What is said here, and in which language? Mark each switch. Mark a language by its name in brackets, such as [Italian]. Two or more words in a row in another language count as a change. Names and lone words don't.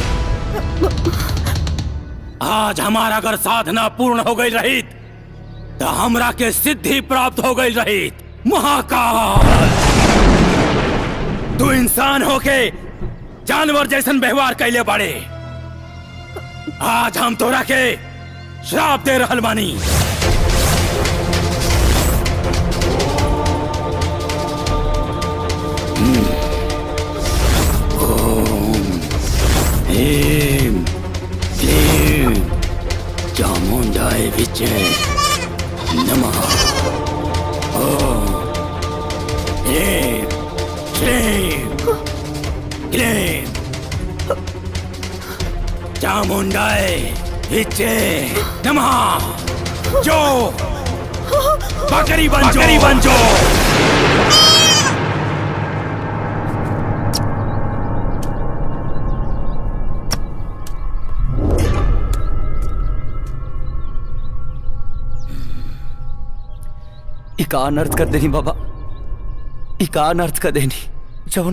[Bhojpuri] आज हमारा अगर साधना पूर्ण हो गई रही तो हमरा के सिद्धि प्राप्त हो गई रही। महाकाल, तू इंसान होके जानवर जैसन व्यवहार कैले बाड़े। आज हम तोरा के श्राप दे रहल बानी। [Sanskrit] ओम ह्रीं क्लीं चामुंडाय विचे नमः। ओम ह्रीं क्लीं क्लीं चामुंडाय विचे नमः। [Bhojpuri] जो बकरी बन जो। इका अनर्थ कर देनी बाबा, इका अनर्थ कर देनी।